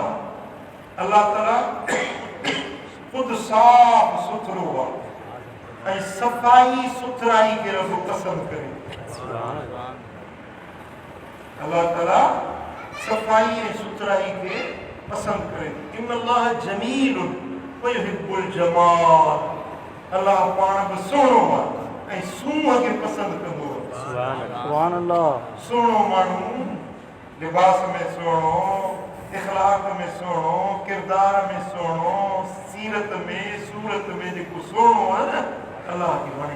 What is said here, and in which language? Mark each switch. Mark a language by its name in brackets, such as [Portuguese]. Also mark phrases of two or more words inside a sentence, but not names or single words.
[Sindhi] अल्लाह ताला ख़ुदि साफ़ सुथरो आहे ऐं सफ़ाई सुथराई खे रब पसंदि करे। अल्लाह ताला सफ़ाई ऐं सुथराई खे पसंदि करे। [Arabic] إن الله جميل ويحب الجمال. [Sindhi] अल्लाह पाण बि सुहिणो आहे ऐं सूंहं खे पसंदि कंदो आहे। [Arabic] سبحان الله. [Sindhi] सुहिणो माण्हू लिबास में सुहिणो, इख़लाक़ में सुहिणो, किरदार में सुहिणो, सीरत में, सूरत में जेको सुहिणो आहे न, अल्लाह खे वणे।